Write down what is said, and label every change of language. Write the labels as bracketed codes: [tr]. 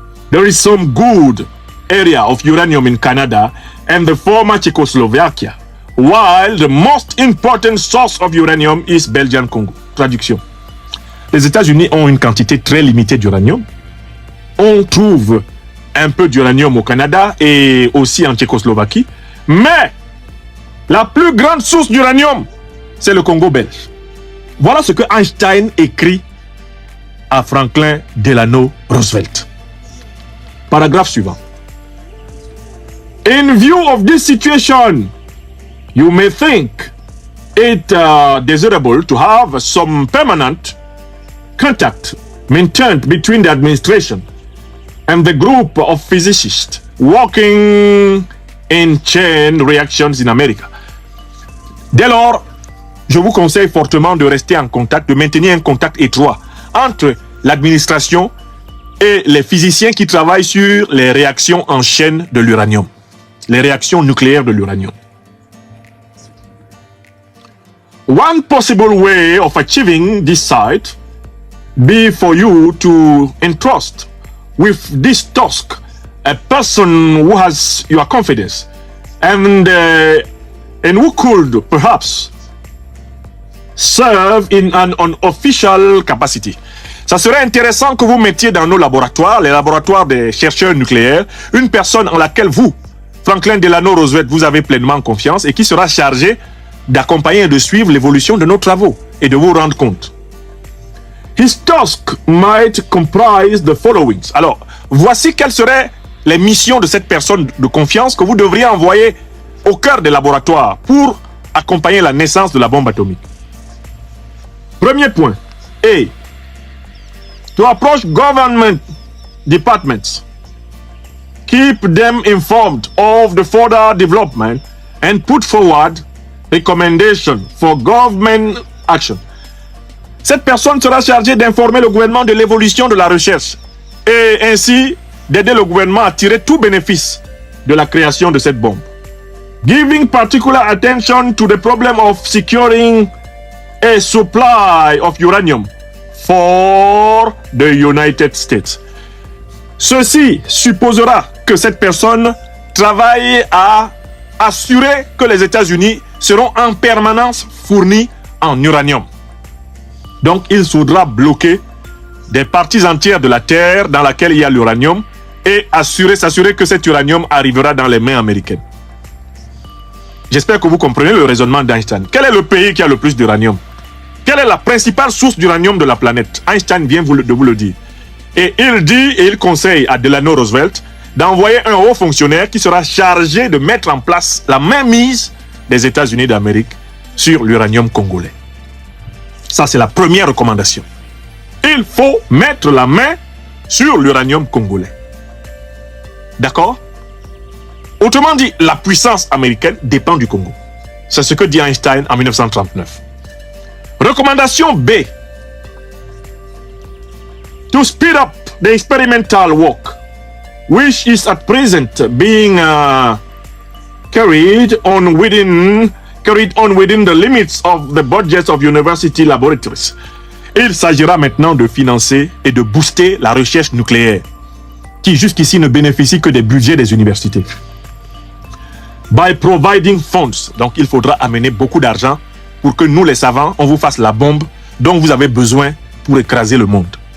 [en] There is some good area of uranium in Canada and the former Czechoslovakia, while the most important source of uranium is Belgian Congo. [fr] Traduction. Les États-Unis ont une quantité très limitée d'uranium. On trouve un peu d'uranium au Canada et aussi en Tchécoslovaquie, mais la plus grande source d'uranium, c'est le Congo belge. Voilà ce que Einstein écrit à Franklin Delano Roosevelt. Paragraphe suivant. [en] In view of this situation, you may think it desirable to have some permanent contact maintained between the administration and the group of physicists working in chain reactions in America. [fr] Dès lors, je vous conseille fortement de rester en contact, de maintenir un contact étroit entre l'administration et les physiciens qui travaillent sur les réactions en chaîne de l'uranium, les réactions nucléaires de l'uranium. [en] One possible way of achieving this sight be for you to entrust with this task a person who has your confidence and who could perhaps serve in an unofficial capacity. [fr] Ça serait intéressant que vous mettiez dans nos laboratoires, les laboratoires des chercheurs nucléaires, une personne en laquelle vous, Franklin Delano Roosevelt, vous avez pleinement confiance et qui sera chargée d'accompagner et de suivre l'évolution de nos travaux et de vous rendre compte. [en] His task might comprise the following. [fr] Alors, voici quelles seraient les missions de cette personne de confiance que vous devriez envoyer au cœur des laboratoires pour accompagner la naissance de la bombe atomique. Premier point. A. [en] To approach government departments. Keep them informed of the further development and put forward recommendations for government action. [fr] Cette personne sera chargée d'informer le gouvernement de l'évolution de la recherche et ainsi d'aider le gouvernement à tirer tout bénéfice de la création de cette bombe. [en] Giving particular attention to the problem of securing a supply of uranium for the United States. [fr] Ceci supposera que cette personne travaille à assurer que les États-Unis seront en permanence fournis en uranium. Donc, il faudra bloquer des parties entières de la Terre dans laquelle il y a l'uranium et s'assurer que cet uranium arrivera dans les mains américaines. J'espère que vous comprenez le raisonnement d'Einstein. Quel est le pays qui a le plus d'uranium? Quelle est la principale source d'uranium de la planète? Einstein vient de vous le dire. Et il dit et il conseille à Delano Roosevelt d'envoyer un haut fonctionnaire qui sera chargé de mettre en place la mainmise des États-Unis d'Amérique sur l'uranium congolais. Ça, c'est la première recommandation. Il faut mettre la main sur l'uranium congolais. D'accord? Autrement dit, la puissance américaine dépend du Congo. C'est ce que dit Einstein en 1939. Recommandation B. [en] to speed up the experimental work, which is at present being carried on within the limits of the budgets of university laboratories. [fr] Il s'agira maintenant de financer et de booster la recherche nucléaire, qui jusqu'ici ne bénéficie que des budgets des universités. [en] By providing funds, [fr] donc il faudra amener beaucoup d'argent pour que nous les savants, on vous fasse la bombe dont vous avez besoin pour écraser le monde.